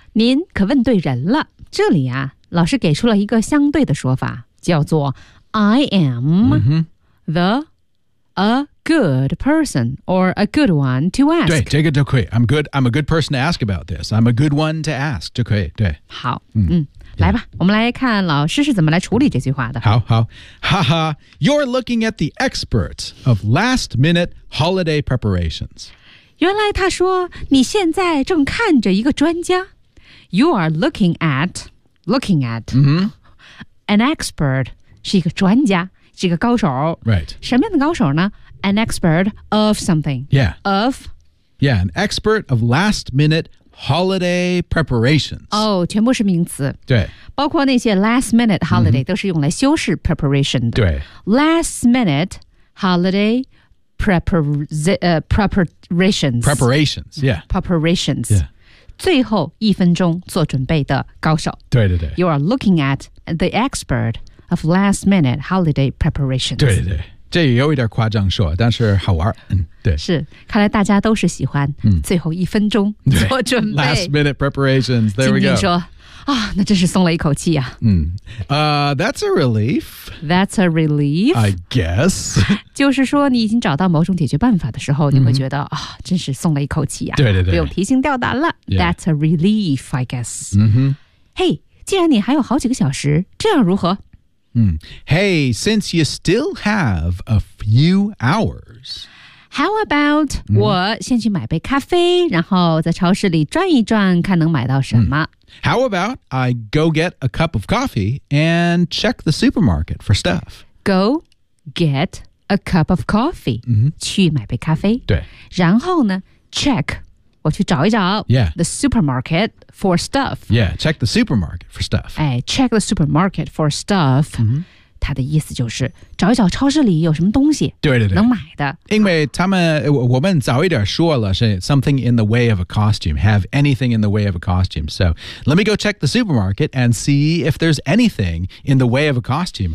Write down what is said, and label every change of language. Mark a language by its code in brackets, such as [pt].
[zh] 您可问对人了。这里啊，老师给出了一个相对的说法，叫做 I am、mm-hmm. [en] the a good person or a good one to ask. [zh] 对，这个就可以。I'm good. [en] I'm a good person to ask about this. I'm a good one to ask. [zh] 就可以。对。好。来吧，我们来看老师是怎么来处理这句话的。 [en] 好好，哈哈 ，You're looking at the expert of last-minute holiday preparations. [zh] 原来他说你现在正看着一个专家。 [en] You are looking at、 mm-hmm. an expert [zh] 是一个专家，是一个高手。 [en] Right. [zh] 什么样的高手呢 ？ [en] An expert of something. Yeah. Of. Yeah, an expert of last-minute. Holiday preparations. [zh] 哦、oh, 全部是名词。对。包括那些 last minute holiday、mm-hmm. 都是用来修饰 preparation 的。对。 [en] Last minute holiday preparations. Preparations, yeah. Preparations. Yeah. [zh] 最后一分钟做准备的高手。对对对。 [en] You are looking at the expert of last minute holiday preparations. [zh] 对对对。这也有一点夸张说，但是好玩。对，是，看来大家都是喜欢最后一分钟做准备。 [en] Last minute preparations, there we go. [zh] 今天说，啊、哦，那真是松了一口气啊。 [en] That's a relief. That's a relief. I guess. [zh] 就是说你已经找到某种解决办法的时候，你会觉得啊、哦，真是松了一口气啊。对对对。不用提心吊胆了。 [en] Yeah. That's a relief, I guess. [zh] 嗯哼。 Hey, 既然你还有好几个小时，这样如何？ [en] Hey, since you still have a few hours, how about [zh] 我先去买杯咖啡，然后在超市里转一转，看能买到什么。 [en] How about I go get a cup of coffee and check the supermarket for stuff? Go get a cup of coffee. [zh] 去买杯咖啡。对。然后呢 ，check 我去找一找。 [en] Yeah. The supermarket. For stuff. Yeah, check the supermarket for stuff. 哎 check the supermarket for stuff. [zh] 它的意思就是找一找超市里有什么东西对对对能买的。因为他们、啊、我们早一点说了是 [en] something in the way of a costume, [zh] have anything in the way of a costume. [en] So, let me go check the supermarket and see if there's anything in the way of a costume.